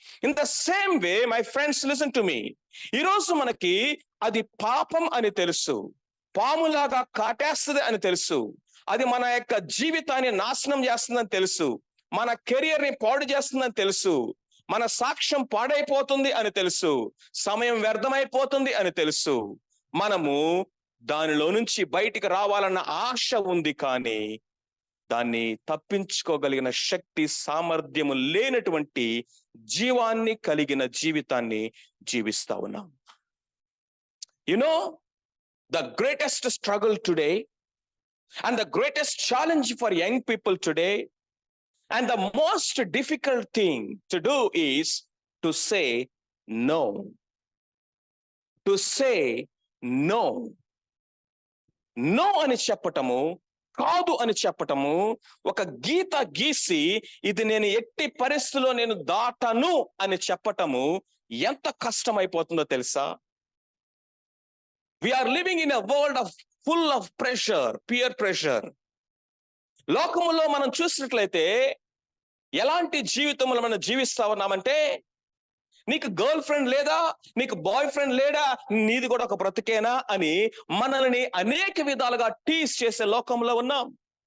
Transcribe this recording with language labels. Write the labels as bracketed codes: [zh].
[en] In the same way my friends, listen to me. [te] ఈరోజు మనకి అది పాపం అని తెలుసు, పాములాగా కాటేస్తుంది అని తెలుసు, అది మన యొక్క జీవితాన్ని నాశనం చేస్తుందని తెలుసు, మన కెరియర్ ని పాడు చేస్తుందని తెలుసు, మన సాక్ష్యం పాడైపోతుంది అని తెలుసు, సమయం వ్యర్థమైపోతుంది అని తెలుసు. మనము దానిలో నుంచి బయటికి రావాలన్న ఆశ ఉంది, కానీ దాన్ని తప్పించుకోగలిగిన శక్తి సామర్థ్యము లేనటువంటి జీవాన్ని కలిగిన జీవితాన్ని జీవిస్తా ఉన్నాం. [en] You know, the greatest struggle today and the greatest challenge for young people today and the most difficult thing to do is to say no. To say no. [te] No అని చెప్పటము, కాదు అని చెప్పటము, ఒక గీత గీసి ఇది నేను ఎట్టి పరిస్థితిలో నేను దాటను అని చెప్పటము ఎంత కష్టమైపోతుందో తెలుసా? [en] We are living in a world of full of pressure, peer pressure. [te] లోకములో మనం చూసినట్లయితే ఎలాంటి జీవితంలో మనం జీవిస్తా ఉన్నామంటే, నీకు గర్ల్ ఫ్రెండ్ లేదా, నీకు బాయ్ ఫ్రెండ్ లేడా, నీది కూడా ఒక బ్రతికేనా అని మనల్ని అనేక విధాలుగా టీస్ చేసే లోకంలో ఉన్నాం.